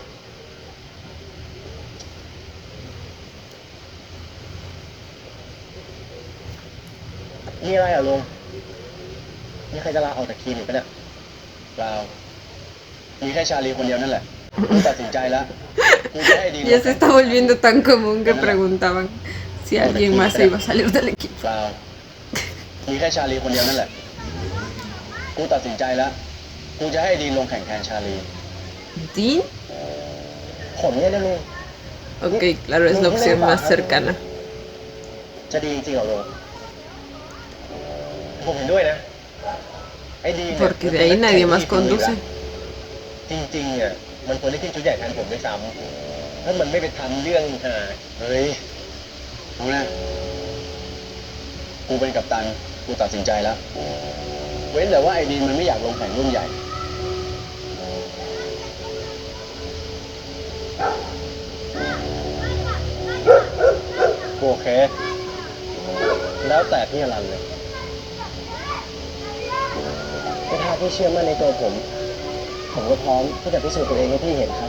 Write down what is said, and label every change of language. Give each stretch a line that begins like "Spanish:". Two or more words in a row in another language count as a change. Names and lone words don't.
Thai: มีอะไรอ่ะลุงมีใครจะลาออกจากทีมอีกปะเนี่ย เปล่ามีแค่ชาลีคนเดียวนั่นแหละกูตัดสินใจแล้วกูจะให้ดี
Spanish: Ya se está volviendo tan común que preguntaban si alguien más se iba a salir del equipo.
Thai: เปล่ามีแค่ชาลีคนเดียวนั่นแหละกูตัดสินใจแล้วกูจะให้ดีนลงแข่งแทนชาลี
Spanish: ¿Dean?
Thai: ผมเนี่ยนะลุง
Spanish: Ok, claro, es la opción más cercana.
Thai: จะดีจริงๆเหรอลุงผมเห็นด้วยนะ ไอ้ดีเนี่ย
Spanish: Porque de ahí nadie más conduce.
Thai: จริงๆเนี่ยมันควรได้ขึ้นชุดใหญ่แทนผมด้วยซ้ำถ้ามันไม่ไปทำเรื่อง เฮ้ยเอานะกูเป็นกัปตันกูตัดสินใจแล้ว เว้นแต่ว่าไอ้ดีนมันไม่อยากลงแข่งรุ่นใหญ่ โอเค แล้วแต่พี่อรันเลยแต่ถ้าพี่เชื่อมั่นในตัวผมก็พร้อมที่จะพิสูจน์ตัวเองให้พี่เห็นครับ